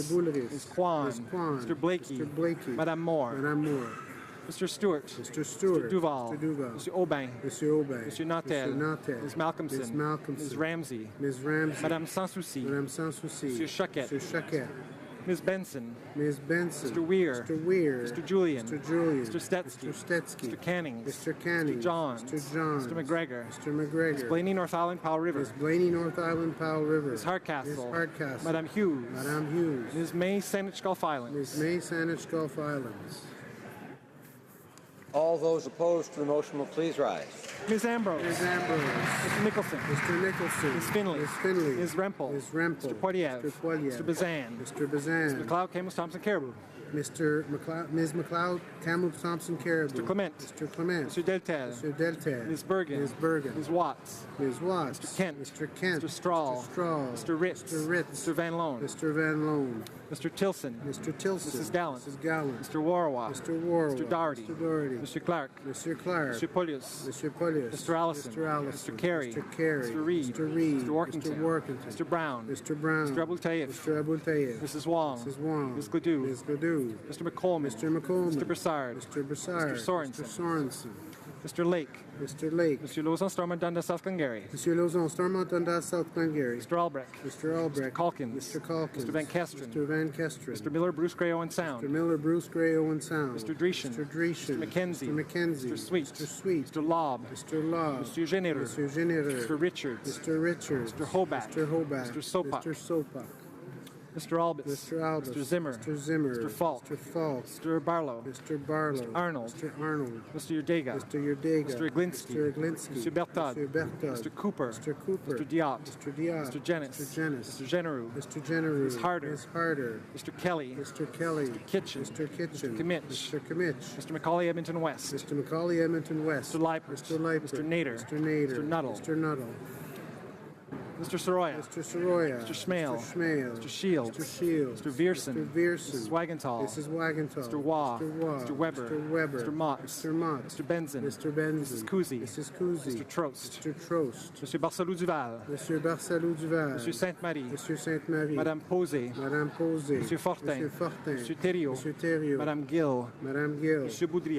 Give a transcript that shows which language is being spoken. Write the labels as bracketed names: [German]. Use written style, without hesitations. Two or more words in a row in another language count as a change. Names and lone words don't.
[English] Lepidus. Ms. Kwan. Ms. Kwan. Mr. Blakey. Mr. Blakey. Madame Moore. Madame Moore. Mr. Stewart. Mr. Stewart. Mr. Duval. Mr. Duval. Mr. Aubin. Mr. Aubin. Mr. Nautel. Mr. Nautel. Ms. Malcolmson. Ms. Malcolmson. Ms. Ramsey. Ms. Ramsey. Madame Sans Souci. Madame Sans Souci. Monsieur Choquette. Monsieur Choquette. Ms. Benson. Ms. Benson. Mr. Weir. Mr. Weir. Mr. Julian. Mr. Julian. Mr. Stetsky. Mr. Stetsky. Mr. Cannings. Mr. Cannings. Mr. Johns. Mr. Johns. Mr. McGregor. Mr. McGregor. Ms. Blaney, North Island, Powell River. Ms. Blaney, North Island, Powell River. Ms. Hardcastle. Ms. Hardcastle. Madame Hughes. Madame Hughes. Ms. May, Saanich Gulf Islands. Ms. May, Saanich Gulf Islands. All those opposed to the motion will please rise. Ms. Ambrose. Ms. Ambrose. Mr. Nicholson. Mr. Nicholson. Ms. Finley. Ms. Finley. Ms. Rempel. Ms. Rempel. Mr. Poiliev. Mr. Poiliev. Mr. Bazan. Mr. Bazan. Ms. McLeod, Camus, Thompson, Caribou. Mr. McLeod, Ms. McLeod, Kamloops, Thompson, Caribou. Mr. Clement. Mr. Clement. Mr. Deltel. Mr. Deltel. Ms. Bergen. Ms. Bergen. Ms. Watts. Ms. Watts. Mr. Kent. Mr. Kent. Mr. Strahl. Mr. Strahl. Mr. Ritz. Mr. Ritz. Mr. Van Loan. Mr. Van Loan. Mr. Tilson. Mr. Tilson. Mrs. Gallant. Mrs. Gallant. Mr. Warwa. Mr. Warwa. Mr. Doherty. Mr. Doherty. Mr. Clark. Mr. Clark. Mr. Polius. Mr. Polius. Mr. Allison. Mr. Allison. Mr. Carey. Mr. Carey. Mr. Reed. Mr. Reed. Mr. Workington. Mr. Workington. Mr. Brown. Mr. Brown. Mr. Abul Taif. Mr. Abul Taif. Mrs. Wong. Mrs. Wong. Ms. Gladue. Ms. Gladue. Mr. McColeman. Mr. McColeman. Mr. Broussard. Mr. Broussard. Mr. Sorensen. Mr. Sorensen. Mr. Lake. Mr. Lake. Mr. Lozon, Stormont, Dundas, South Glengarry. Mr. Lozon, Stormont, Dundas, South Glengarry. Mr. Albrecht. Mr. Albrecht. Mr. Calkins. Mr. Calkins. Mr. Van Kesteren. Mr. Van Kesteren. Mr. Miller, Bruce Gray, Owen Sound. Mr. Miller, Bruce Gray, Owen Sound. Mr. Dreeshen. Mr. Dreeshen. Mr. McKenzie. Mr. McKenzie. Mr. Sweet. Mr. Sweet. Mr. Lobb. Mr. Law. Mr. Generer. Mr. Generer. Mr. Richards. Mr. Richards. Mr. Hobart. Mr. Hobart. Mr. Sopak. Mr. Sopak. Mr. Albus. Mr. Albus. Mr. Zimmer. Mr. Zimmer. Mr. Falk. Mr. Falk. Mr. Barlow. Mr. Barlow. Mr. Arnold. Mr. Arnold. Mr. Yurdega. Mr. Yurdega. Mr. Iglinsky. Mr. Iglinsky. Mr. Bertod. Mr. Bertod. Mr. Cooper. Mr. Cooper. Mr. Diop. Mr. Diop. Mr. Jenis. Mr. Jenis. Mr. Generu. Mr. Generu. Ms. Harder. Ms. Harder. Mr. Kelly. Mr. Kelly. Mr. Kitchen. Mr. Kitchen. Mr. Kimmich. Mr. Kimmich. Mr. Macaulay, Edmonton West. Mr. Macaulay, Edmonton West. Mr. Leipert. Mr. Leipert. Mr. Nader. Mr. Nader. Mr. Nuttall. Mr. Nuttall. Mr. Soroya. Mr. Soroya. Mr. Schmale. Mr. Schmale. Mr. Shields. Mr. Shields. Mr. Vierson. Mr. Vierson. Mrs. Wagenthal. Mrs. Wagenthal. Mr. Waugh. Mr. Waugh. Mr. Weber. Mr. Weber. Mr. Mott. Mr. Mott. Mr. Benson. Mr. Benson. Mrs. Cousy. Mrs. Cousy. Mr. Trost. Mr. Trost. Mr. Barcelou Duval. Monsieur Barcelou Duval. Monsieur Sainte-Marie. Monsieur Sainte-Marie. Madame Posé. Madame Posé. Monsieur Fortin. Monsieur Fortin. Monsieur Thériault. Monsieur Thériault. Madame Gill. Madame Gill. Monsieur Boudria.